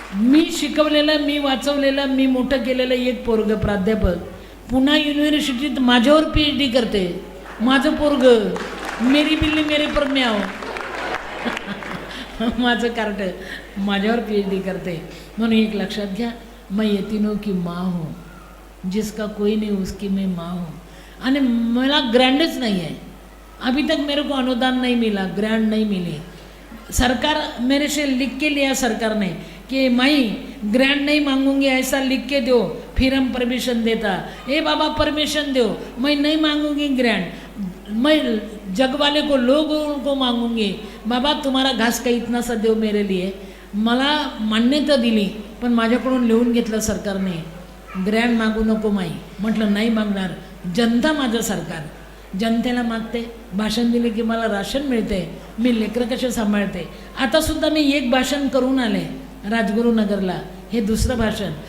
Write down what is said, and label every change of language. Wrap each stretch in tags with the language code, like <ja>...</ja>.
<mr>मी शिकवलेलं, मी वाचवलेलं, मी मोठं केलेलं एक पोरगं प्राध्यापक पुणा युनिव्हर्सिटीत माझ्यावर PhD करते. माझं पोरगं</mr> <hi>मेरी बिल्ली मेरे पर म्याव.</hi> <mr>माझं कार्ट माझ्यावर PhD करते. म्हणून एक लक्षात घ्या,</mr> <hi>मैं यतीनों की माँ हूँ, जिसका कोई नहीं उसकी मैं माँ हूँ.</hi> <mr>आणि मला ग्रँडच</mr> <hi>नहीं है, अभी तक मेरे को अनुदान नहीं मिला, ग्रैंड नहीं मिली. सरकार मेरे से लिख के लिया सरकार ने कि माई ग्रैंड नहीं मांगूंगी, ऐसा लिख के दो, फिर हम परमिशन देता. ए बाबा परमिशन दो, मैं नहीं मांगूंगी ग्रैंड, मैं जग वाले को लोगों को मांगूंगी. बाबा तुम्हारा घास का इतना सा दो मेरे लिए.</hi> <mr>मला मान्यता दिली पण माझ्याकडून लिहून घेतलं सरकारने, ग्रँड मागू नको माई. म्हटलं नाही मागणार. जनता माझं सरकार, जनतेला मागते. भाषण दिले की मला राशन मिळते, मी लेकरं कसे सांभाळते. आतासुद्धा मी एक भाषण करून आले राजगुरुनगरला, हे दुसरं भाषण.</mr>